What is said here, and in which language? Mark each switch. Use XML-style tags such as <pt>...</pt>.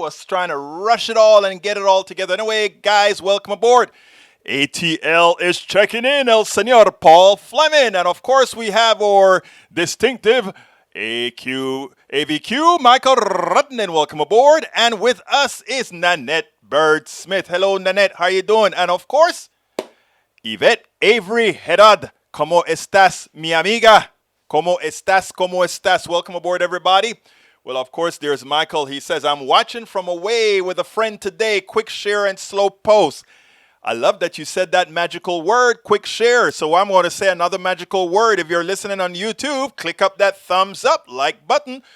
<en>Was trying to rush it all and get it all together. Anyway, guys, welcome aboard. ATL is checking in, El Senor Paul Fleming. And of course, we have our distinctive AVQ, Michael Rudnin. Welcome aboard. And with us is Nanette Bird Smith. Hello, Nanette. How are you doing? And of course, Yvette Avery Herad,</en> <es>¿Cómo estás, mi amiga? ¿Cómo estás? ¿Cómo estás?</es> <en>Welcome aboard, everybody. Well, of course, there's Michael. He says, I'm watching from away with a friend today. Quick share and slow post. I love that you said that magical word, quick share. So I'm going to say another magical word. If you're listening on YouTube, click up that thumbs up, like button.</en>